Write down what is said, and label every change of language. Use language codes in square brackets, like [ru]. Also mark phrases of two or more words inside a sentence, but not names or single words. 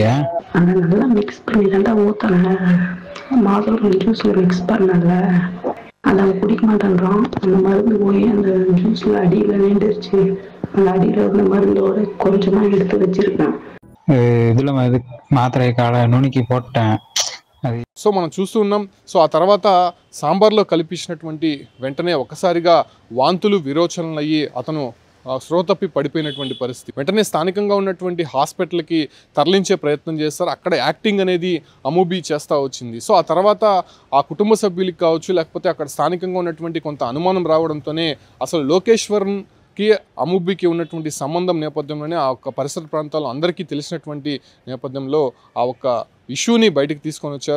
[ta] அதை நல்லா மிக்ஸ் பண்ணி தாண்டா ஊற்றல, மாதுளை ஜூஸில் மிக்ஸ் பண்ணல, அதை அவன் குடிக்க மாட்டேன்றான். அந்த மருந்து போய் அந்த ஜூஸில் அடியில் நின்றுச்சு. அந்த அடியில் இருந்த மருந்தோட கொஞ்சமாக எடுத்து வச்சிருக்கேன். இதுல மாத்திரை காலை நுணுக்கி போட்டேன். [te] సో మనం చూస్తూ ఉన్నాం. సో ఆ తర్వాత సాంబార్లో కలిపించినటువంటి వెంటనే ఒకసారిగా వాంతులు విరోచనలు అయ్యి అతను స్రోతప్పి పడిపోయినటువంటి పరిస్థితి. వెంటనే స్థానికంగా ఉన్నటువంటి హాస్పిటల్కి తరలించే ప్రయత్నం చేస్తారు. అక్కడ యాక్టింగ్ అనేది అమూబీ చేస్తూ వచ్చింది. సో ఆ తర్వాత ఆ కుటుంబ సభ్యులకి కావచ్చు, లేకపోతే అక్కడ స్థానికంగా ఉన్నటువంటి కొంత అనుమానం రావడంతోనే అసలు లోకేశ్వరన్కి అమూబీకి ఉన్నటువంటి సంబంధం నేపథ్యంలోనే ఆ ఒక్క పరిసర ప్రాంతాల్లో అందరికీ తెలిసినటువంటి నేపథ్యంలో ఆ ఒక్క ఇష్యూని బయటకు తీసుకొని వచ్చారు.